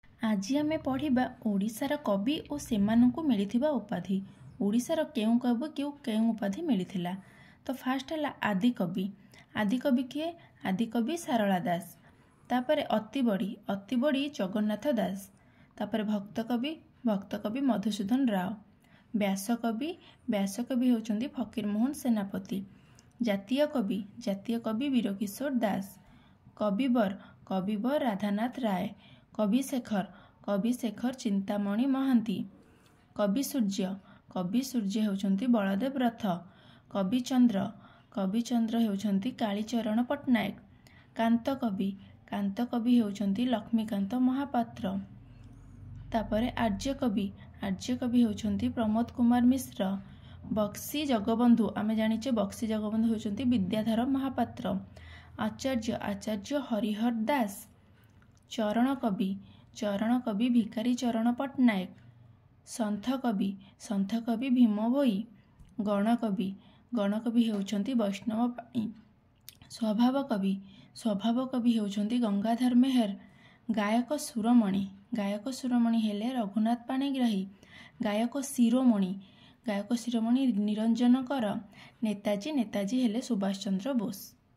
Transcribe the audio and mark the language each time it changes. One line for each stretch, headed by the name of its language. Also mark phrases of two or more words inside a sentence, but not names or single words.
Odia: ଆଜି ଆମେ ପଢ଼ିବା ଓଡ଼ିଶାର କବି ଆଉ ସେମାନଙ୍କୁ ମିଳିଥିବା ଉପାଧି। ଓଡ଼ିଶାର କେଉଁ କବି କେଉଁ ଉପାଧି ମିଳିଥିଲା। ତ ଫାଷ୍ଟ ହେ ଆଦିକବି। ଆଦିକବି କିଏ? आदिकवि सारला दास। ତାପରେ ଅତିବଡ଼ୀ ଜଗନ୍ନାଥ ଦାସ। ତାପରେ ଭକ୍ତକବି ମଧୁସୂଦନ ରାଓ। ବ୍ୟାସକବି ହଉଚନ୍ତି ଫକୀରମୋହନ ସେନାପତି। ଜାତୀୟ କବି ବୀରକିଶୋର ଦାସ। कविवर राधानाथ राय। कविशेखर चिंतामणि महांती। କବି ସୂର୍ଯ୍ୟ ହଉଚନ୍ତି ବଳଦେବ ରଥ। କବିଚନ୍ଦ୍ର ହଉଚନ୍ତି କାଳୀଚରଣ ପଟ୍ଟନାୟକ। କାନ୍ତକବି ହଉଚନ୍ତି ଲକ୍ଷ୍ମୀକାନ୍ତ ମହାପାତ୍ର। ତାପରେ ଆର୍ଯ୍ୟକବି ହଉଚନ୍ତି ପ୍ରମୋଦ କୁମାର ମିଶ୍ର। ବକ୍ସି ଜଗବନ୍ଧୁ ଆମେ ଜାଣିଛେ ବକ୍ସି ଜଗବନ୍ଧୁ ହଉଚନ୍ତି ବିଦ୍ୟାଧର ମହାପାତ୍ର। आचार्य हरिहर दास। चरण कवि भिकारी चरण पट्टनायक। सन्थ कवि भीम भोई। ଗଣକବି ହଉଚନ୍ତି ବୈଷ୍ଣବ ପାଣି। ସ୍ୱଭାବ କବି ହଉଚନ୍ତି ଗଙ୍ଗାଧର ମେହେର। ଗାୟକ ସୁରମଣି ହେଲେ ରଘୁନାଥ ପାଣିଗ୍ରାହୀ। गायक शिरोमणि निरंजन कर। ନେତାଜୀ ହେଲେ ସୁଭାଷ ଚନ୍ଦ୍ର ବୋସ।